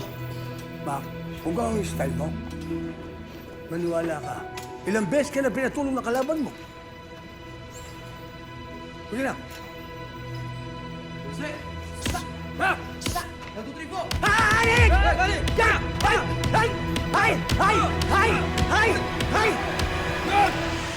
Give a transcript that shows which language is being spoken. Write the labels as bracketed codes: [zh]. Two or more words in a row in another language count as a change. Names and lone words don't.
[tl] Mak, kung gawin yung style mo, maniwala ka. Ilang beses ka na pinatulong ng kalaban mo. Sige na. Ha! 1, 2, 3, 4. Halik! Halik! Ya! Hay! Hay! Hay! Hay! Hay! Hay! Hay!